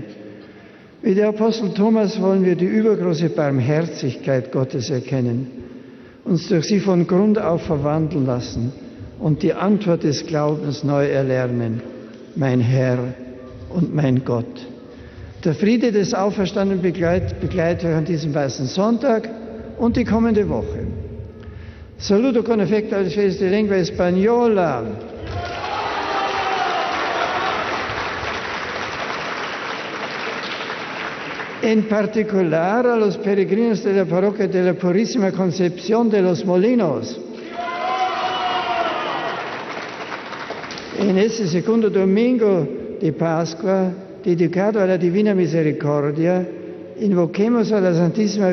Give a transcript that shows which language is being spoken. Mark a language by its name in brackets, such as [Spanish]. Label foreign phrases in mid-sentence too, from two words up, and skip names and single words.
[German] Wie der Apostel Thomas wollen wir die übergroße Barmherzigkeit Gottes erkennen, uns durch sie von Grund auf verwandeln lassen und die Antwort des Glaubens neu erlernen. Mein Herr und mein Gott. Der Friede des Auferstandenen begleitet euch an diesem Weißen Sonntag und die kommende Woche. [Italian] Saluto con affetto alle feste di lingua spagnola. [Spanish] En particular a los peregrinos de la parroquia de la Purísima Concepción de los Molinos. En este segundo domingo de Pascua, dedicado a la Divina Misericordia, invoquemos a la Santísima